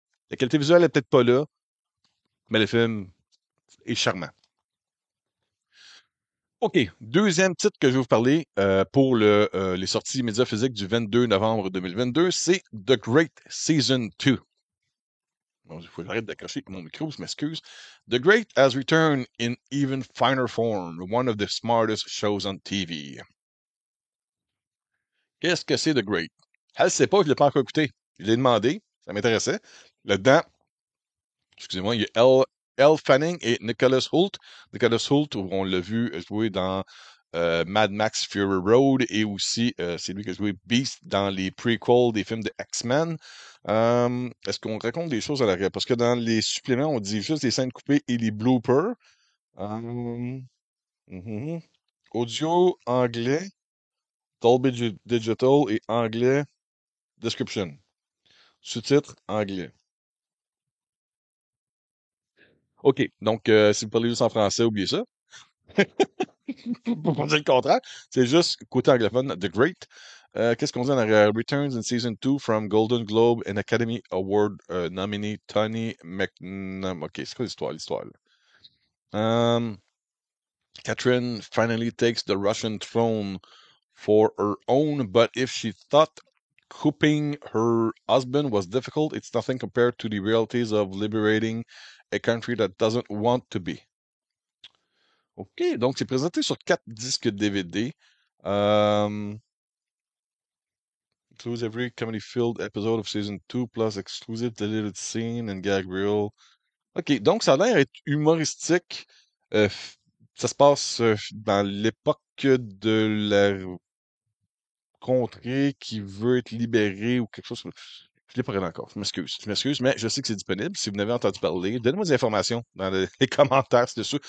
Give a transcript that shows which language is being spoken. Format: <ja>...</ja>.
<fr>La qualité visuelle n'est peut-être pas là, mais le film est charmant. OK. Deuxième titre que je vais vous parler pour les sorties médias physiques du 22 novembre 2022, c'est The Great Season 2. Bon, il faut que j'arrête d'accrocher mon micro, je m'excuse.</fr> <en>The Great has returned in even finer form, one of the smartest shows on TV.</en> <fr>Qu'est-ce que c'est The Great? Elle ne sait pas, je ne l'ai pas encore écouté. Je l'ai demandé, ça m'intéressait. Là-dedans, excusez-moi, il y a Elle Fanning et Nicholas Hoult. Nicholas Hoult, on l'a vu jouer dans Mad Max Fury Road et aussi c'est lui qui a joué Beast dans les prequels des films de X-Men. Est-ce qu'on raconte des choses à l'arrière? Parce que dans les suppléments, on dit juste les scènes coupées et les bloopers. Mhm. Audio anglais, Dolby Digital et anglais description. Sous-titres anglais. OK. Donc, si vous parlez juste en français, oubliez ça. Pour pas dire le contraire. C'est juste côté anglophone, The Great. Qu'est-ce qu'on dit en arrière?</fr> <en>Returns in Season 2 from Golden Globe and Academy Award nominee Tony McNam.</en> <fr>OK, c'est quoi l'histoire, là?</fr> <en>Catherine finally takes the Russian throne for her own, but if she thought couping her husband was difficult, it's nothing compared to the realities of liberating a country that doesn't want to be.</en> <fr>OK, donc c'est présenté sur 4 disques DVD.</fr> <en>Um, includes every comedy-filled episode of season 2 plus exclusive deleted scene and gag reel.</en> <fr>OK, donc ça a l'air être humoristique. Ça se passe dans l'époque de la contrée qui veut être libérée ou quelque chose. Je l'ai pas regardé encore. Je m'excuse, mais je sais que c'est disponible. Si vous n'avez entendu parler, donnez-moi des informations dans les commentaires ci-dessous.</fr>